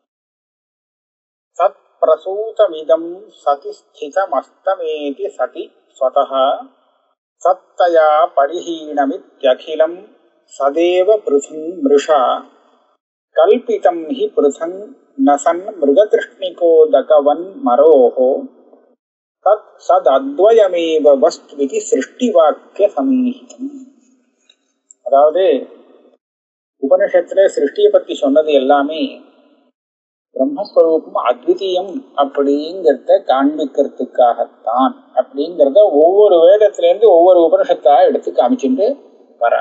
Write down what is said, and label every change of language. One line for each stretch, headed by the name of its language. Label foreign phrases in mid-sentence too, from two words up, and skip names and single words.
Sanskrit: सत्प्रसूतमिदं सति स्थितमस्तमेति सति स्वतः सत्तया परिहीणमित्यखिलं सदेव पृथं मृषा कल्पितं हि पृथं न सन् मृगतृष्णिकोदकवन्मरोः तत् सदद्वयमेव वस्तुविति सृष्टिवाक्य समीहितम्।
Tamil: அதாவது உபனிஷத்துல சிருஷ்டியை பத்தி சொன்னது எல்லாமே பிரம்மஸ்வரூபம் அத்விதீயம் அப்படிங்கிறத காண்பிக்கிறதுக்காகத்தான் அப்படிங்கிறத ஒவ்வொரு வேதத்திலேருந்து ஒவ்வொரு உபனிஷத்தா எடுத்து காமிச்சுட்டு வரார்.